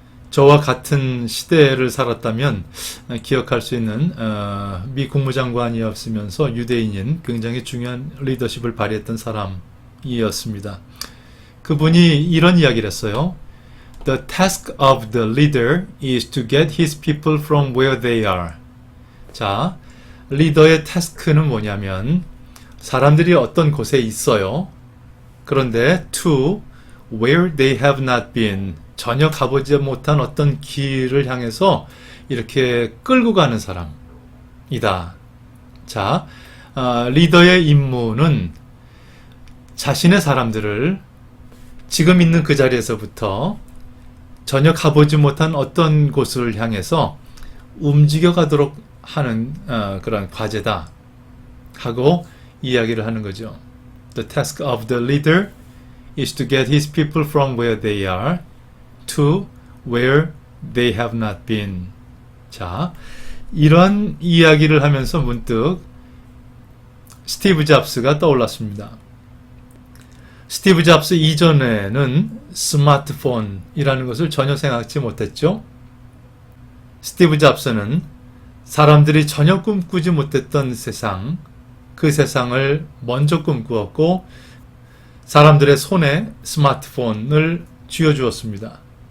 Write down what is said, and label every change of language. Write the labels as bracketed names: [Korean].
[Korean] 저와 같은 시대를 살았다면 기억할 수 있는 미 국무장관이었으면서 유대인인 굉장히 중요한 리더십을 발휘했던 사람이었습니다. 그분이 이런 이야기를 했어요. [English] The task of the leader is to get his people from where they are. [Korean] 자, 리더의 태스크는 뭐냐면 사람들이 어떤 곳에 있어요. 그런데 to where they have not been, 전혀 가보지 못한 어떤 길을 향해서 이렇게 끌고 가는 사람이다. 자, 리더의 임무는 자신의 사람들을 지금 있는 그 자리에서부터 전혀 가보지 못한 어떤 곳을 향해서 움직여 가도록 하는 그런 과제다 하고 이야기를 하는 거죠. [English] The task of the leader is to get his people from where they are to where they have not been. [Korean] 자, 이런 이야기를 하면서 문득 스티브 잡스가 떠올랐습니다. 스티브 잡스 이전에는 스마트폰이라는 것을 전혀 생각지 못했죠. 스티브 잡스는 사람들이 전혀 꿈꾸지 못했던 세상, 그 세상을 먼저 꿈꾸었고 사람들의 손에 스마트폰을 쥐어주었습니다.